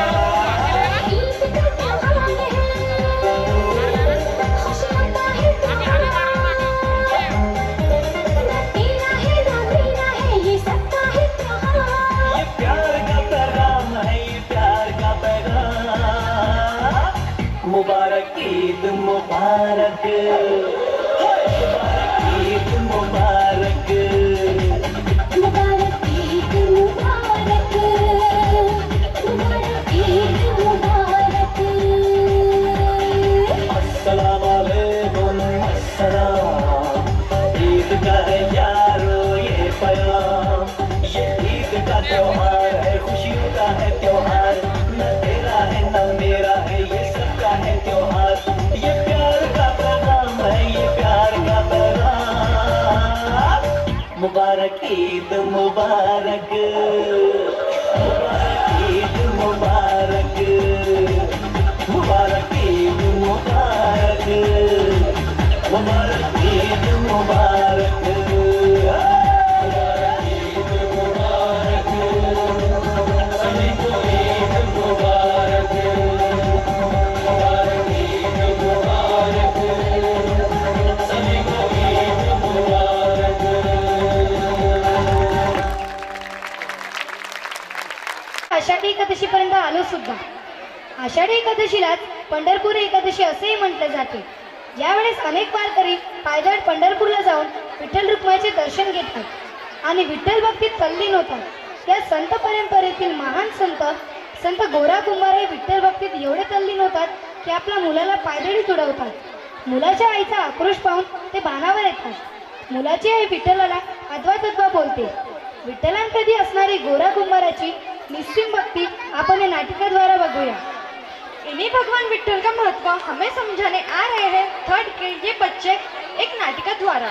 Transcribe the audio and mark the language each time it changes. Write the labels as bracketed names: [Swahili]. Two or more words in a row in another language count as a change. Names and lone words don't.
[Hindi] ईद का त्योहार है, खुशियों का है त्योहार। न तेरा है न मेरा है, ये सबका है त्योहार। ये प्यार का पैगाम है, ये प्यार का पैगाम। मुबारक ईद मुबारक, मुबारक ईद मुबारक, मुबारक ईद मुबारक, मुबारक ईद मुबारक। [Arabic] السلام عليكم السلام, [Hindi] ईद का है यारो ये प्याम। ये ईद का त्योहार है, खुशियों का है त्योहार। न तेरा है न मेरा है, ये सबका है त्योहार। ये प्यार का पैगाम है, ये प्यार का पैगाम। मुबारक ईद मुबारक, मुबारक ईद मुबारक, मुबारक ईद मुबारक, मुबारक ईद मुबारक, मुबारक ईद मुबारक, सभी को ईद मुबारक, मुबारक ईद मुबारक, सभी को ईद मुबारक। [Marathi] आषाढी एकादशीपर्यंत आलो सुद्धा. आषाढी एकादशीलाच पंढरपूर एकादशी असेही म्हटले जाते. यावेळेस अनेक वारकरी पायदळ पंढरपूरला जाऊन विठ्ठल रुक्माईचे दर्शन घेतात आणि विठ्ठल भक्तीत तल्लीन होतात. या संत परंपरेतील महान संत गोरा कुंभार हे विठ्ठल भक्तीत एवढे तल्लीन होतात की आपल्या मुलाला पायदळी तुडवतात. मुलाच्या आईचा आक्रोश पाहून ते भानावर येतात. मुलाची आई विठ्ठलाला अद्वा बोलते. विठ्ठलांप्रती असणारी गोरा कुंभाराची निस्सीम भक्ति अपन ये नाटिकाद्वारा बघूया. [Hindi] इन्हीं भगवान विठ्ठल का महत्व हमें समझाने आ रहे हैं थर्ड के ये बच्चे एक नाटिका द्वारा.